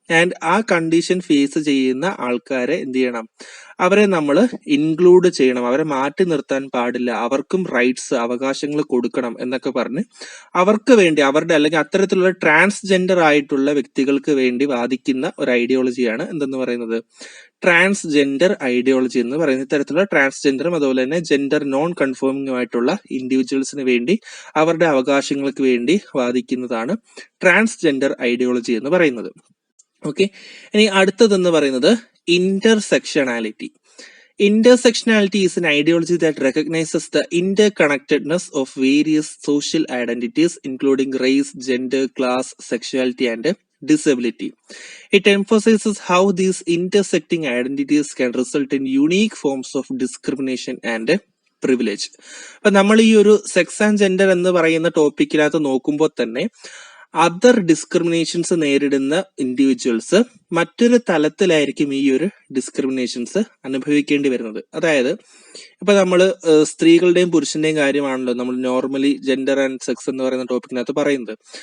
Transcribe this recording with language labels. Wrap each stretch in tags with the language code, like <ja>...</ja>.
<ml>And ആ condition face ചെയ്യുന്ന ആൾക്കാരെ എന്ത് ചെയ്യണം, അവരെ നമ്മൾ ഇൻക്ലൂഡ് ചെയ്യണം, അവരെ മാറ്റി നിർത്താൻ പാടില്ല, അവർക്കും റൈറ്റ്സ് അവകാശങ്ങൾ കൊടുക്കണം എന്നൊക്കെ പറഞ്ഞ് അവർക്ക് വേണ്ടി അവരുടെ അല്ലെങ്കിൽ അത്തരത്തിലുള്ള ട്രാൻസ്ജെൻഡർ ആയിട്ടുള്ള വ്യക്തികൾക്ക് വേണ്ടി വാദിക്കുന്ന ഒരു ഐഡിയോളജിയാണ് എന്തെന്ന് പറയുന്നത് ട്രാൻസ്ജെൻഡർ ഐഡിയോളജി എന്ന് പറയുന്നത്. ഇത്തരത്തിലുള്ള ട്രാൻസ്ജെൻഡറും അതുപോലെ തന്നെ ജെൻഡർ നോൺ കൺഫോമിംഗും ആയിട്ടുള്ള ഇൻഡിവിജ്വൽസിന് വേണ്ടി അവരുടെ അവകാശങ്ങൾക്ക് വേണ്ടി വാദിക്കുന്നതാണ് ട്രാൻസ്ജെൻഡർ ഐഡിയോളജി എന്ന് പറയുന്നത്. ഓക്കെ, ഇനി അടുത്തതെന്ന് പറയുന്നത് intersectionality.</ml> <en>Intersectionality is an ideology that recognizes the interconnectedness of various social identities, including race, gender, class, sexuality, and disability. It emphasizes how these intersecting identities can result in unique forms of discrimination and privilege.</en> <ml>അപ്പൊ നമ്മൾ ഈ ഒരു sex and gender എന്ന് പറയുന്ന ടോപ്പിക്കിനകത്ത് നോക്കുമ്പോൾ തന്നെ other discriminations നേരിടുന്ന individuals മറ്റൊരു തലത്തിലായിരിക്കും ഈ ഒരു ഡിസ്ക്രിമിനേഷൻസ് അനുഭവിക്കേണ്ടി വരുന്നത്. അതായത് ഇപ്പൊ നമ്മള് സ്ത്രീകളുടെയും പുരുഷന്റെയും കാര്യമാണല്ലോ നമ്മൾ നോർമലി ജെൻഡർ ആൻഡ് സെക്സ് എന്ന് പറയുന്ന ടോപ്പിക്കിനകത്ത് പറയുന്നത്.</ml>